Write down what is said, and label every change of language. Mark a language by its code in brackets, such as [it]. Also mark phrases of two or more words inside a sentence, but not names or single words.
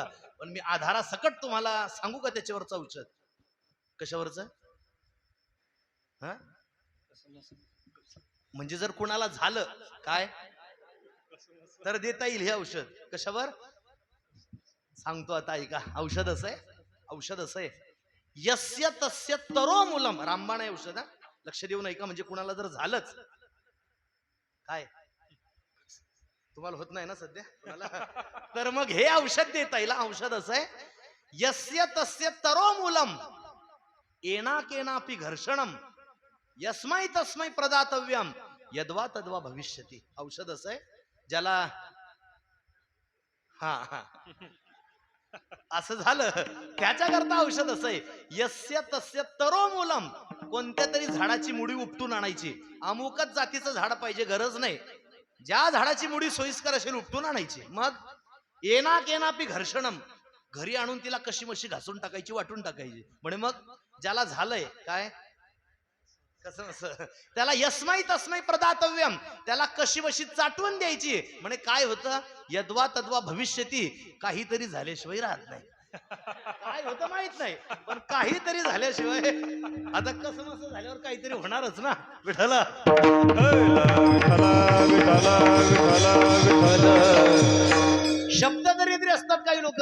[mr] पण मी आधारासकट तुम्हाला सांगू का त्याच्यावरचं औषध. कशावरच. म्हणजे जर कुणाला झालं काय तर देता येईल हे औषध. कशावर सांगतो आता ऐका. औषध असं आहे. औषध असं आहे [sa] यस्य तस्य तरो मूलम. [mr] रामबाण आहे औषध. लक्ष देऊन ऐका. म्हणजे कुणाला जर झालंच काय तुम्हाला होत नाही ना सध्या कुणाला, तर मग हे औषध देता येईल. औषध असं आहे [sa] यस्य तस्य तरो मूलम एना केनापि घर्षणम यस्मै तस्मै प्रदातव्यम यद्वा तद्वा भविष्यती. [mr] औषध असं आहे ज्याला हा असं झालं त्याच्याकरता औषध असं आहे [sa] यस्य तस्य तरो मूलम. [mr] कोणत्या तरी झाडाची मुडी उपटून आणायची. अमुकच जातीचं झाड पाहिजे गरज नाही. ज्या झाडाची मुडी सोयीस्कर असेल उपटून आणायची. मग [sa] एना केनापि घर्षणम [mr] घरी आणून तिला कशी मशी घासून टाकायची वाटून टाकायची. म्हणजे मग ज्याला झालंय काय कसं त्याला [sa] यस्मै तस्मै प्रदातव्यम [mr] त्याला कशी बशी चाटवून द्यायची. म्हणजे काय होतं [sa] यद्वा तद्वा भविष्यती. [mr] काहीतरी झाल्याशिवाय राहत नाही. काय होतं माहित नाही पण काहीतरी झाल्याशिवाय. आता कसं मसं झाल्यावर काहीतरी होणारच ना. विठ्ठला शब्द दरिद्री असतात काही लोक.